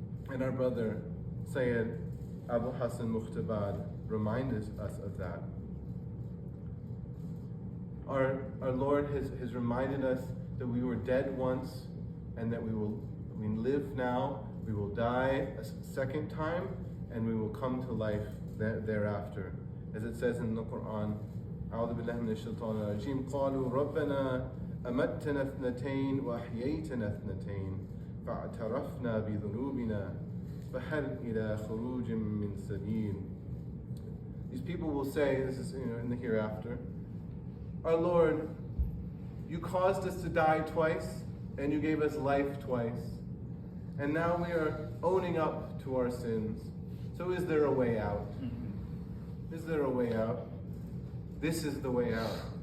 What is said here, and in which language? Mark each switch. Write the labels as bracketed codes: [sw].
[en] And our brother Sayyid Abu Hassan Muqtabad reminds us of that. Our Lord has reminded us that we were dead once, and that we live now, we will die a second time, and we will come to life thereafter. As it says in the Quran, [ar] أعوذ بالله من الشيطان الرجيم قالوا ربنا أمتنا اثنتين وأحييتنا اثنتين فاعترفنا بذنوبنا فهل إلى خروج من سبيل. [en] These people will say, this is in the hereafter, our Lord, you caused us to die twice, and you gave us life twice, and now we are owning up to our sins. So is there a way out? Is there a way out? This is the way out.